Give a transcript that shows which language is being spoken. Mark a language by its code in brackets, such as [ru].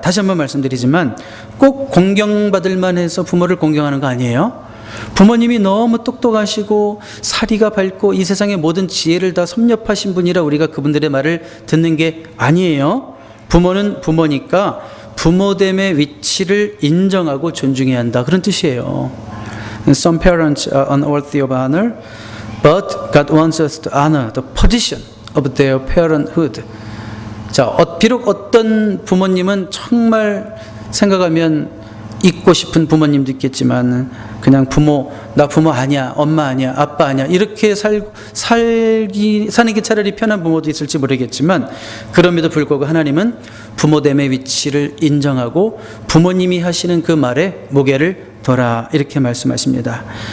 [ko] 다시 한번 말씀드리지만 꼭 공경받을 만해서 부모를 공경하는 거 아니에요. 부모님이 너무 똑똑하시고 사리가 밝고 이 세상의 모든 지혜를 다 섭렵하신 분이라 우리가 그분들의 말을 듣는 게 아니에요. 부모는 부모니까 부모됨의 위치를 인정하고 존중해야 한다, 그런 뜻이에요. [en] Some parents are unworthy of honor, but God wants us to honor the position of their parenthood. [ko] 자, 비록 어떤 부모님은 정말 생각하면 잊고 싶은 부모님도 있겠지만, 그냥 나 부모 아니야, 엄마 아니야, 아빠 아니야, 이렇게 사는 게 차라리 편한 부모도 있을지 모르겠지만, 그럼에도 불구하고 하나님은 부모됨의 위치를 인정하고 부모님이 하시는 그 말에 무게를 둬라, 이렇게 말씀하십니다.